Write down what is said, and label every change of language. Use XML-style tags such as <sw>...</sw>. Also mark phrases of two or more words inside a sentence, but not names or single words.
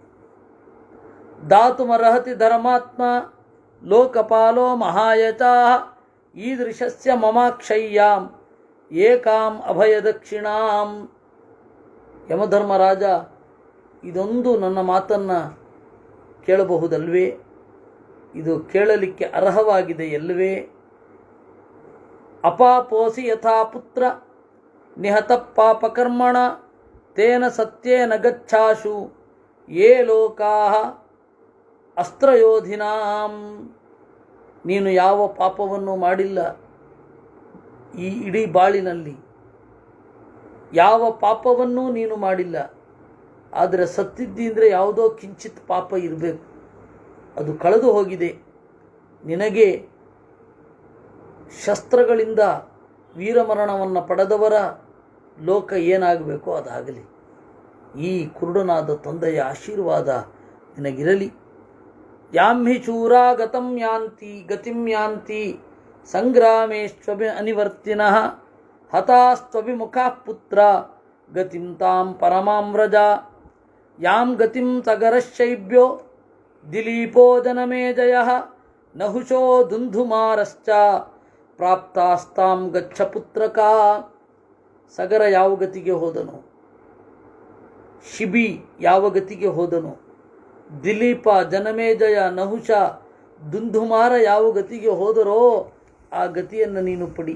<sa>ದಾತುಮರ್ಹತಿ ಧರ್ಮಾತ್ಮ ಲೋಕಪಾಲೋ ಮಹಾಯಚಾ ಈದೃಶಸ್ಯ ಮಮಾಕ್ಷಯ್ಯಾಂ ಏಕಾಂ ಅಭಯದಕ್ಷಿಣಾಂ.</sa> <kn>ಯಮಧರ್ಮರಾಜ, ಇದೊಂದು ನನ್ನ ಮಾತನ್ನು ಕೇಳಬಹುದಲ್ವೇ? ಇದು ಕೇಳಲಿಕ್ಕೆ ಅರ್ಹವಾಗಿದೆ ಎಲ್ಲವೇ?</kn> <sa>ಅಪಾಪೋಸಿ ಯಥಾ ಪುತ್ರ ನಿಹತ ಪಾಪಕರ್ಮಣ ತೇನ ಸತ್ಯೇನ ಗಚ್ಛಾಶು ಯೇ ಲೋಕಾಃ ಅಸ್ತ್ರಯೋಧಿನಾಂ.</sa> <kn>ನೀನು ಯಾವ ಪಾಪವನ್ನು ಮಾಡಿಲ್ಲ ಈ ಇಡೀ ಬಾಳಿನಲ್ಲಿ, ಯಾವ ಪಾಪವನ್ನೂ ನೀನು ಮಾಡಿಲ್ಲ. ಆದರೆ ಸತ್ತಿದ್ದಿ ಅಂದರೆ ಯಾವುದೋ ಕಿಂಚಿತ್ ಪಾಪ ಇರಬೇಕು, ಅದು ಕಳೆದು ಹೋಗಿದೆ. ನಿನಗೆ ಶಸ್ತ್ರಗಳಿಂದ ವೀರಮರಣವನ್ನು ಪಡೆದವರ ಲೋಕ ಏನಾಗಬೇಕೋ ಅದಾಗಲಿ. ಈ ಕುರುಡನಾದ ತಂದೆಯ ಆಶೀರ್ವಾದ ನಿನಗಿರಲಿ.</kn> <sa>ಯಾಂ ಹಿ ಚೂರಾ ಗತಿಂ ಯಾಂತಿ ಸಂಗ್ರಾಮೇಶ್ವಭಿ ಅನಿವರ್ತಿನಃ ಹತಾಸ್ತ್ವಭಿಮುಖಾಃ ಪುತ್ರ ಗತಿಂ ತಾಂ ಪರಮಾಂ ವ್ರಜ. ಯಾಂ ಗತಿಂ ಸಗರಶೈಬ್ಯೋ ದಿಲೀಪೋ ಜನಮೇಜಯಃ ನಹುಷೋ ದುಂಧುಮಾರಶ್ಚ ಪ್ರಾಪ್ತಾಸ್ತಾಂ ಗಚ್ಚ ಪುತ್ರಕಾ.</sa> <kn>ಸಗರ ಯಾವ ಗತಿಗೆ ಹೋದನು, ಶಿಬಿ ಯಾವ ಗತಿಗೆ ಹೋದನು, ದಿಲೀಪ, ಜನಮೇಜಯ, ನಹುಷ, ದುಂದುಮಾರ ಯಾವ ಗತಿಗೆ ಹೋದರೋ ಆ ಗತಿಯನ್ನು ನೀನು ಪಡಿ.</kn>